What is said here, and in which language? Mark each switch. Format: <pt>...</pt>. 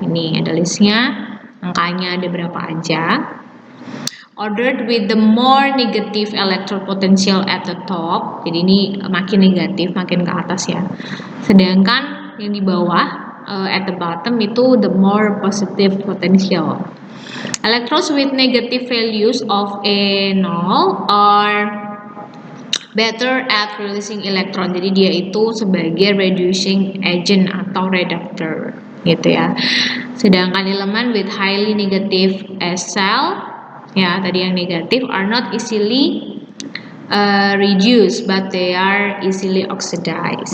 <id>Ini ada listnya, angkanya ada berapa aja.</id> <en>Ordered with the more negative electrode potential at the top.</en> <id>Jadi ini makin negatif, makin ke atas ya. Sedangkan yang di bawah</id> <en>at the bottom</en> <id>itu</id> <en>the more positive potential. Electrodes with negative values of A0 are better at releasing electron.</en> <id>Jadi dia itu sebagai reducing agent atau reductor gitu ya. Sedangkan elemen</id> <en>with highly negative cell</en> <id>ya, tadi yang negatif</id> <en>are not easily reduced but they are easily oxidized.</en>